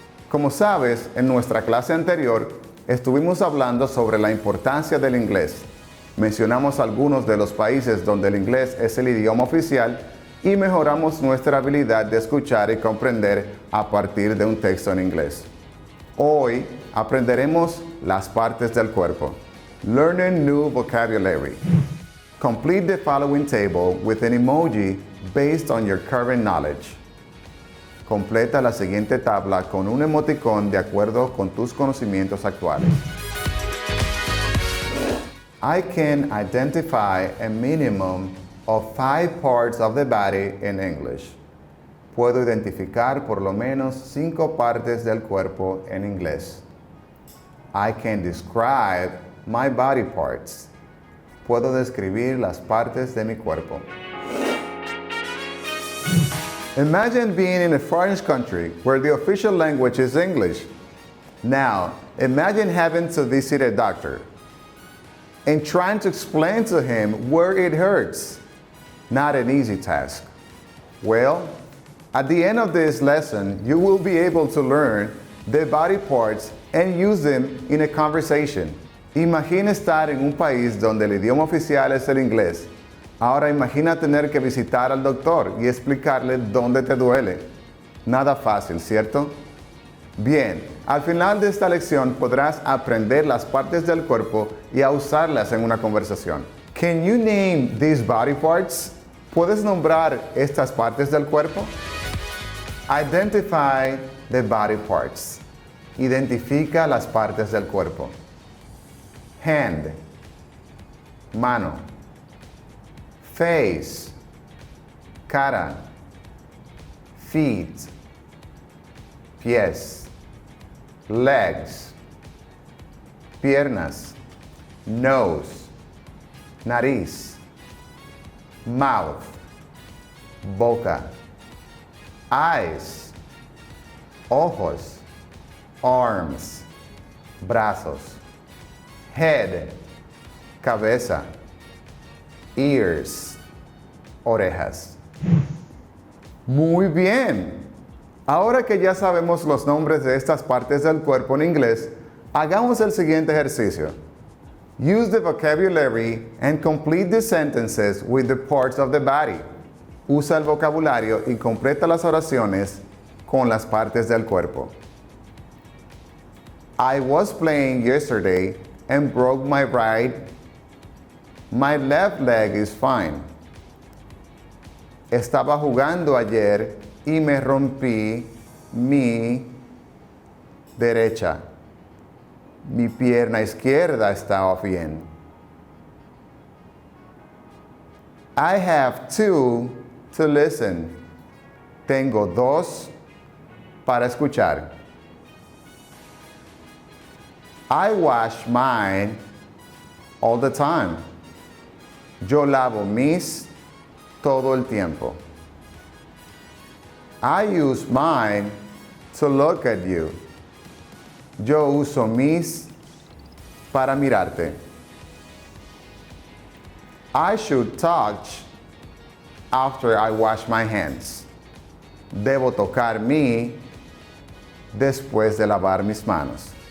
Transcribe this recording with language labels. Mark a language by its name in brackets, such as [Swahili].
[Spanish] Como sabes, en nuestra clase anterior estuvimos hablando sobre la importancia del inglés. Mencionamos algunos de los países donde el inglés es el idioma oficial y mejoramos nuestra habilidad de escuchar y comprender a partir de un texto en inglés. Hoy aprenderemos las partes del cuerpo. [English] Learning new vocabulary. Complete the following table with an emoji based on your current knowledge. [Spanish] Completa la siguiente tabla con un emoticón de acuerdo con tus conocimientos actuales. [English] I can identify a minimum of 5 parts of the body in English. [Spanish] Puedo identificar por lo menos 5 partes del cuerpo en inglés. [English] I can describe my body parts. [Spanish] Puedo describir las partes de mi cuerpo. [English] Imagine being in a foreign country where the official language is English. Now, imagine having to visit a doctor and trying to explain to him where it hurts. Not an easy task. Well, at the end of this lesson, you will be able to learn the body parts and use them in a conversation. [Spanish] Imagina estar en un país donde el idioma oficial es el inglés. Ahora imagina tener que visitar al doctor y explicarle dónde te duele. Nada fácil, ¿cierto? Bien, al final de esta lección podrás aprender las partes del cuerpo y a usarlas en una conversación. [English] Can you name these body parts? [Spanish] ¿Puedes nombrar estas partes del cuerpo? [English] Identify the body parts. [Spanish] Identifica las partes del cuerpo. [English] Hand, mano. Face, cara. Feet, pies. Legs, piernas. Nose, nariz. Mouth, boca. Eyes, ojos. Arms, brazos. Head, cabeza. Ears, orejas. [Spanish] Muy bien. Ahora que ya sabemos los nombres de estas partes del cuerpo en inglés, hagamos el siguiente ejercicio. [English] Use the vocabulary and complete the sentences with the parts of the body. [Spanish] Usa el vocabulario y completa las oraciones con las partes del cuerpo. [English] I was playing yesterday and broke my right. My left leg is fine. [Spanish] Estaba jugando ayer y me rompí mi derecha. Mi pierna izquierda está bien. [English] I have 2 to listen. [Spanish] Tengo 2 para escuchar. [English] I wash mine all the time. [Spanish] Yo lavo mis todo el tiempo. [English] I use mine to look at you. [Spanish] Yo uso mis para mirarte. [English] I should touch after I wash my hands. [Spanish] Debo tocar mi después de lavar mis manos.